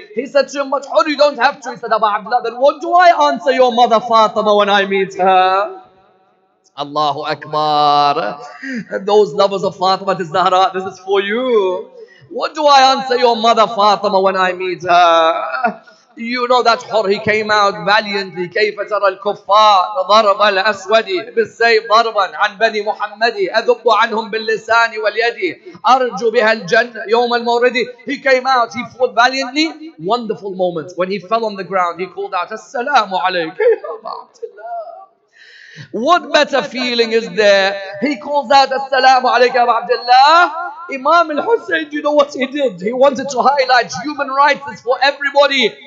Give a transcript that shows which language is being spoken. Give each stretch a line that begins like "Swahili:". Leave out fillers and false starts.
English: He said to him, but Hur, you don't have to. He said, Abu Abdullah, then what do I answer your mother Fatima when I meet her? Allahu Akbar. Those lovers of Fatima Zahra, this is for you. What do I answer your mother Fatima when I meet her? You know that Hur, he came out valiantly.
Arabic: كيف ترى الكفار ضرب الأسود بالسيف ضربا عن بني محمد أذب عنهم باللسان واليد أرجو بها الجنة يوم المورد.
English: He came out, he fought valiantly. Wonderful moment. When he fell on the ground, he called out, Assalamu alaikum. What better feeling is there? He calls out, Assalamu alaikum Abdullah. Imam al-Husayn, do you know what he did? He wanted to highlight human rights is for everybody.